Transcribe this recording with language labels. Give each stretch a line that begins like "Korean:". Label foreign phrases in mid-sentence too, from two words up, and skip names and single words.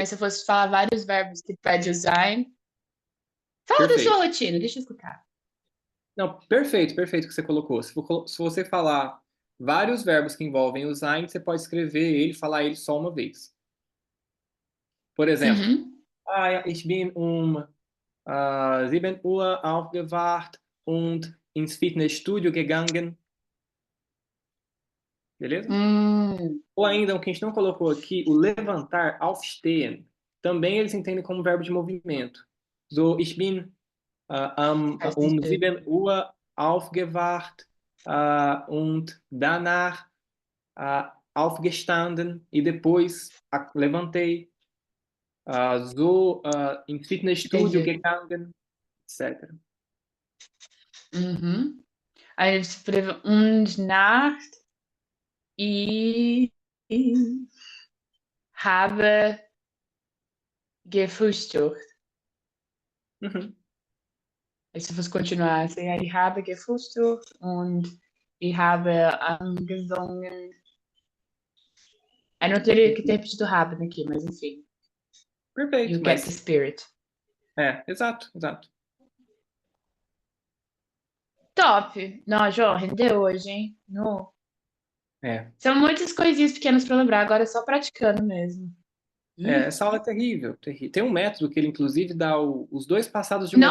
Portuguese: mas se eu fosse falar vários verbos que pede o sein. Fala da sua Perfeito. rotina, deixa eu escutar. Não, perfeito, perfeito o que você colocou. Se você falar vários verbos que envolvem o sein, você pode escrever ele, falar ele só uma vez. Por exemplo, Uhum,
German: ich bin 7 Uhr aufgewacht und ins Fitnessstudio gegangen.
Portuguese: Beleza? hum, Ou ainda, o que a gente não colocou aqui, o levantar, aufstehen, também eles entendem como verbo de movimento.
German: So, ich bin
Portuguese: faz um sentido.
German: 7 Uhr aufgewacht und danach aufgestanden
Portuguese: e depois levantei.
German: So ins Fitnessstudio
Portuguese: Entendi.
German: gegangen, etc. Uhum.
Portuguese: Aí eu escrevo
German: und Nacht ich habe gefrühstückt. Uhum.
Portuguese: Aí se eu fosse continuar assim,
German: ich habe gefrühstückt und ich habe angesungen.
Portuguese: Aí não teria que ter repetido habe aqui, mas enfim. Perfeito,
English: You get the
Portuguese: mas
English: spirit.
Portuguese: exato, exato. Top! Não, João, rendeu hoje, hein? No. É, São muitas coisinhas pequenas pra lembrar, agora é só praticando mesmo. essa aula é terrível, terrível. Tem um método que ele, inclusive, dá os dois passados de uma